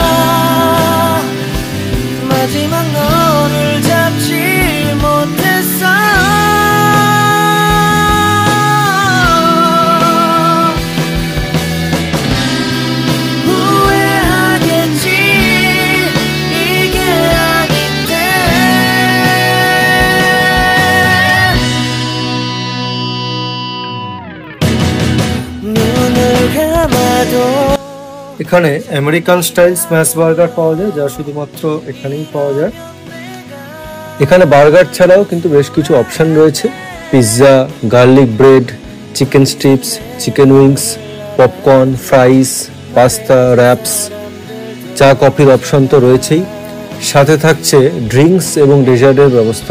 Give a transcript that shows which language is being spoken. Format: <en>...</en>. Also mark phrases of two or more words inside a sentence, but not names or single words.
<ko>마지막 너를 잡지 못했어 후회하겠지 이게 아닌데 눈을 감아도</ko> <bn>এখানে</bn> <en>American style smash burger</en> <bn>পাওয়া যায়, যা শুধুমাত্র এখানেই পাওয়া যায়। এখানে বার্গার ছাড়াও কিন্তু বেশ কিছু অপশন রয়েছে।</bn> <en>pizza, garlic bread, chicken strips, chicken wings, popcorn, fries, pasta, wraps,</en> <bn>চা কফির অপশন তো রয়েছেই, সাথে থাকছে ড্রিঙ্কস এবং ডেজার্টের ব্যবস্থাও।</bn>